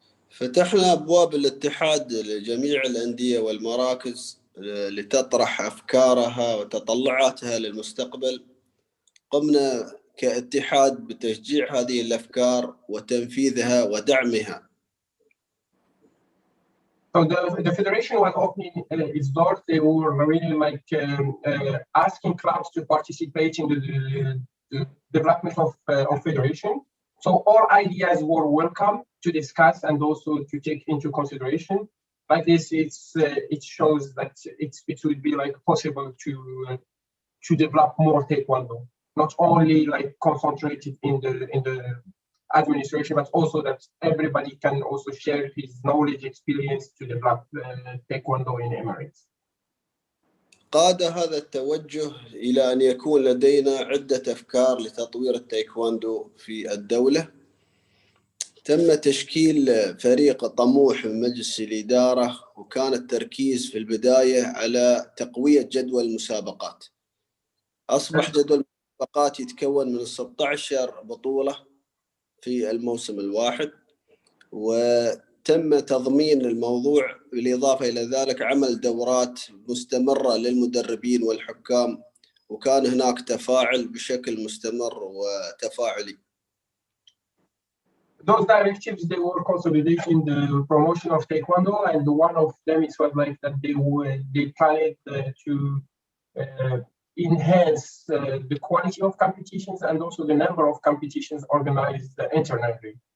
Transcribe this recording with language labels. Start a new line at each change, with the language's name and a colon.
Arabic: فتحنا أبواب الاتحاد لجميع الأندية والمراكز لتطرح أفكارها وتطلعاتها للمستقبل. قمنا كاتحاد بتشجيع هذه الأفكار وتنفيذها ودعمها.
English: So the federation was opening its doors. They were really like asking clubs to participate in the development of federation. So all ideas were welcome to discuss and also to take into consideration. Like this, it shows that it would be like possible to develop more Taekwondo, not only like concentrated in the administration, but also that everybody can also share his knowledge, experience to develop Taekwondo in Emirates.
Arabic: قاد هذا التوجه إلى أن يكون لدينا عدة أفكار لتطوير التايكواندو في الدولة. تم تشكيل فريق طموح من مجلس الإدارة، وكان التركيز في البداية على تقوية جدول المسابقات. أصبح جدول المسابقات يتكون من 16 بطولة في الموسم الواحد، وتم تضمين الموضوع بالإضافة إلى ذلك عمل دورات مستمرة للمدربين والحكام، وكان هناك تفاعل بشكل مستمر وتفاعلي.
English: Those directives, they were consolidating the promotion of Taekwondo, and one of them is like that they planned to enhance the quality of competitions and also the number of competitions organized internally.